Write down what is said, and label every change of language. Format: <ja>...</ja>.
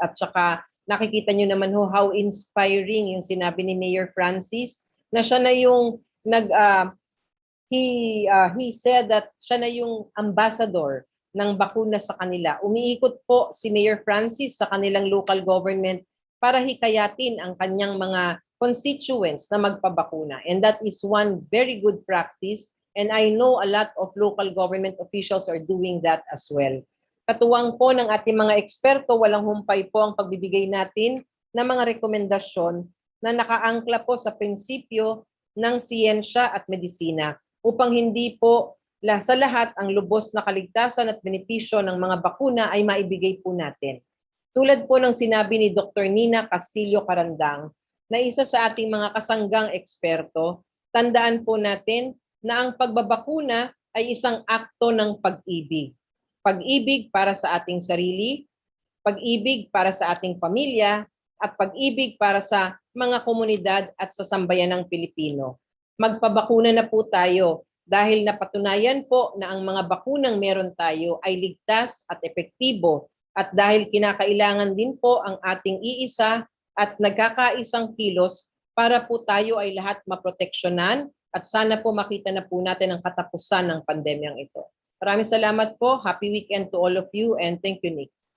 <tl>At saka nakikita nyo naman ho how inspiring yung sinabi ni Mayor Francis na siya na yung</tl> <en>he said that</en> <tl>siya na yung ambassador ng bakuna sa kanila. Umiikot po si Mayor Francis sa kanilang local government para hikayatin ang kanyang mga constituents na magpabakuna.</tl> <en>And that is one very good practice. And I know a lot of local government officials are doing that as well.</en> <tl>Katuwang po ng ating mga eksperto, walang humpay po ang pagbibigay natin ng mga rekomendasyon na nakaangkla po sa prinsipyo ng siyensya at medisina upang hindi po sa lahat ang lubos na kaligtasan at benepisyo ng mga bakuna ay maibigay po natin. Tulad po ng sinabi ni Dr. Nina Castillo Carandang na isa sa ating mga kasanggang eksperto, tandaan po natin na ang pagbabakuna ay isang akto ng pag-ibig. Pag-ibig para sa ating sarili, pag-ibig para sa ating pamilya, at pag-ibig para sa mga komunidad at sa sambayanang Pilipino. Magpabakuna na po tayo dahil napatunayan po na ang mga bakunang meron tayo ay ligtas at epektibo, at dahil kinakailangan din po ang ating iisa at nagkakaisang kilos para po tayo ay lahat maproteksyonan, at sana po makita na po natin ang katapusan ng pandemyang ito. Maraming salamat po.</tl> <en>Happy weekend to all of you, and thank you, Nick.</en>